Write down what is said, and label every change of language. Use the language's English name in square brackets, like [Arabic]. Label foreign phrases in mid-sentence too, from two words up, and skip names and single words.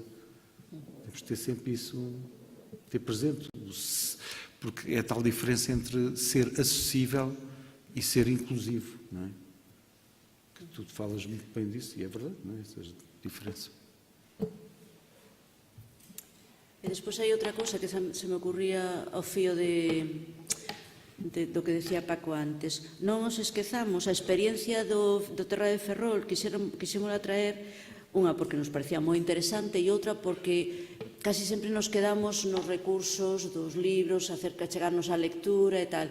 [Portuguese] Temos que ter sempre isso, ter presente, porque é a tal diferença entre ser acessível e ser inclusivo, não é? Que tu falas muito bem disso, e é verdade, não é? Essa diferença. [Galician] E despois hai outra cousa que se me ocurría ao fío do que decía Paco antes. Non nos esquezamos a experiencia do Terra de Ferrol, quixemos traer unha porque nos parecía moi interesante e outra porque casi sempre nos quedamos nos recursos dos libros acerca de chegarnos á lectura e tal.